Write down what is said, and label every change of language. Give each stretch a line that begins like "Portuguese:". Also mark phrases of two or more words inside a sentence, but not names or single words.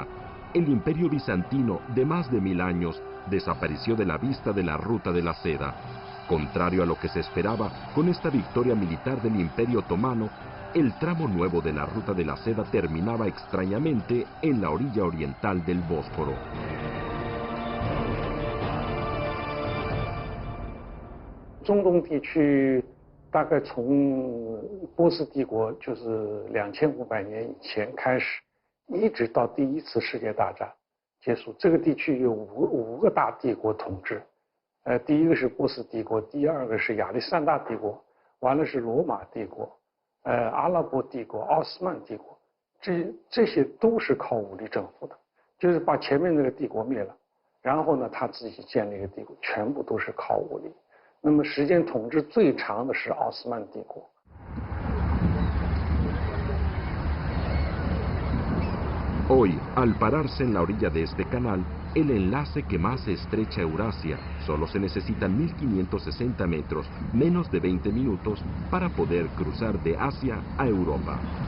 Spanish: El Imperio Bizantino, de más de 1000 años, desapareció de la vista de la Ruta de la Seda. Contrario a lo que se esperaba, con esta victoria militar del Imperio Otomano, el tramo nuevo de la Ruta de la Seda terminaba extrañamente en la orilla oriental del Bósforo.
Chinese: 大概从波斯帝国就是2500年以前开始，一直到第一次世界大战结束，这个地区有五个大帝国统治。第一个是波斯帝国，第二个是亚历山大帝国，完了是罗马帝国，阿拉伯帝国、奥斯曼帝国，这些都是靠武力征服的，就是把前面那个帝国灭了，然后呢他自己建立一个帝国，全部都是靠武力。那么时间统治最长的是奥斯曼帝国。
Spanish: Hoy, al pararse en la orilla de este canal, el enlace que más estrecha Eurasia, solo se necesitan 1560 metros, menos de 20 minutos, para poder cruzar de Asia a Europa.